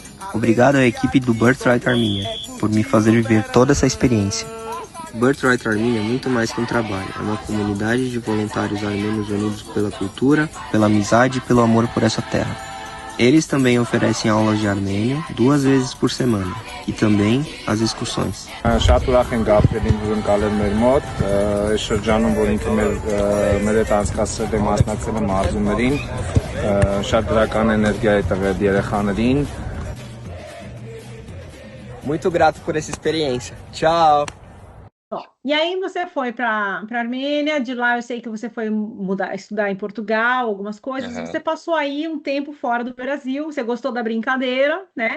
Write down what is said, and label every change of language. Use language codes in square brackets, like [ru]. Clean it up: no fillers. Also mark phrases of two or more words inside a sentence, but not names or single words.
[pt] Obrigado à equipe do Birthright Armenia por me fazer viver toda essa experiência. Birthright Armenia é muito mais que um trabalho, é uma comunidade de voluntários armênios unidos pela cultura, pela amizade e pelo amor por essa terra. Eles também oferecem aulas de armênio 2 vezes por semana e também as excursões. [hy] Շատ ուրախ ենք ապրելին հյուրընկալել մեր մոտ, այս շրջանում, որ ինքը մեր հետ անցկացրել է մասնակցել մարզումներին, շատ դրական էներգիա է տվել երեխաներին. [pt] Muito grato por essa experiência. Tchau! Bom, e aí você foi para Armênia, de lá eu sei que você foi estudar em Portugal, algumas coisas, Aham. você passou aí um tempo fora do Brasil, você gostou da brincadeira, né?